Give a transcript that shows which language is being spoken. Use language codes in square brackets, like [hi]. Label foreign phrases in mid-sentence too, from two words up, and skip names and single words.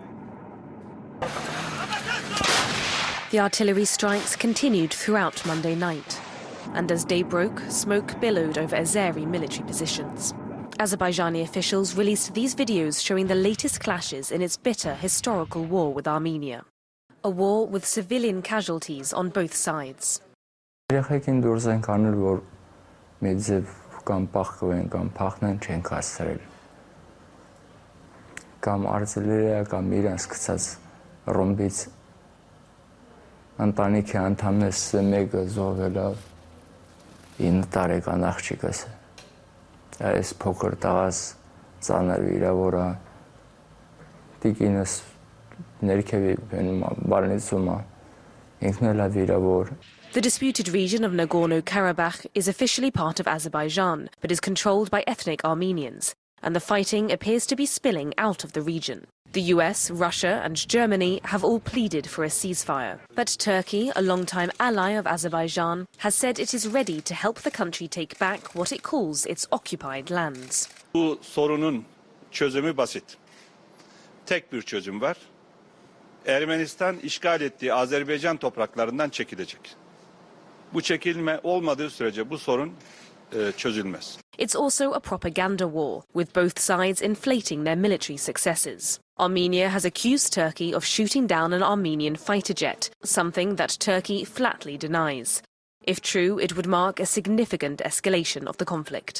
[en] The artillery strikes continued throughout Monday night, and as day broke, smoke billowed over Azeri military positions. Azerbaijani officials released these videos showing the latest clashes in its bitter historical war with Armenia. A war with civilian casualties on both sides. [hy] Ընտանիքի անդամներս մեկը զոհվել է 9 տարեկան աղջիկս այս փոքր տղաս ծանր վիրավոր է տիկինս ներքևի բանալիցում է ինքն էլ է վիրավոր. [en] The disputed region of Nagorno-Karabakh is officially part of Azerbaijan, but is controlled by ethnic Armenians, and the fighting appears to be spilling out of the region. The US, Russia and Germany have all pleaded for a ceasefire. But Turkey, a longtime ally of Azerbaijan, has said it is ready to help the country take back what it calls its occupied lands. [tr] Bu sorunun çözümü basit. Tek bir çözüm var. Ermenistan işgal ettiği Azerbaycan topraklarından çekilecek. Bu çekilme olmadığı sürece bu sorun çözülmez. [en] It's also a propaganda war, with both sides inflating their military successes. Armenia has accused Turkey of shooting down an Armenian fighter jet, something that Turkey flatly denies. If true, it would mark a significant escalation of the conflict.